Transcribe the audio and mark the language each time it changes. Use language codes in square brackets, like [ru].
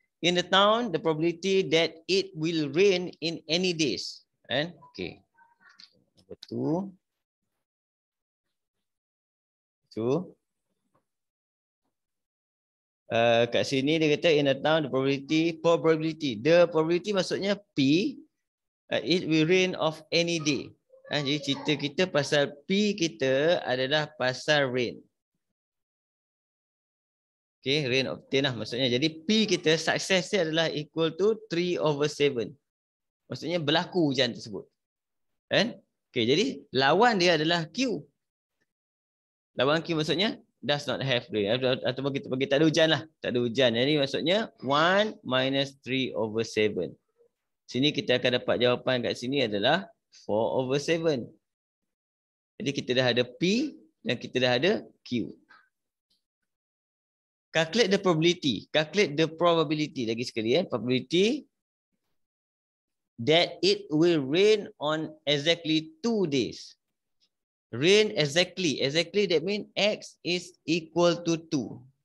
[en] In the town, the probability that it will rain in any days. Okay. [ms] Nombor 2. Kat sini dia kata in the town, the probability. [en] The probability maksudnya P. It will rain of any day. [ms] Jadi cerita kita pasal P kita adalah pasal rain. Okay, rain of 10 lah maksudnya. Jadi P kita success dia adalah equal to 3/7. Maksudnya berlaku hujan tersebut. Okay, jadi lawan dia adalah Q. [en] Lawan Q maksudnya does not have rain. [ms] Ataupun kita bagi tak ada hujan lah. Tak ada hujan. Jadi maksudnya 1 minus 3/7. Sini kita akan dapat jawapan kat sini adalah 4/7. Jadi kita dah ada P dan kita dah ada Q. [en] Calculate the probability. Calculate the probability lagi sekali. Probability that it will rain on exactly 2 days. Rain exactly. Exactly that means X is equal to 2.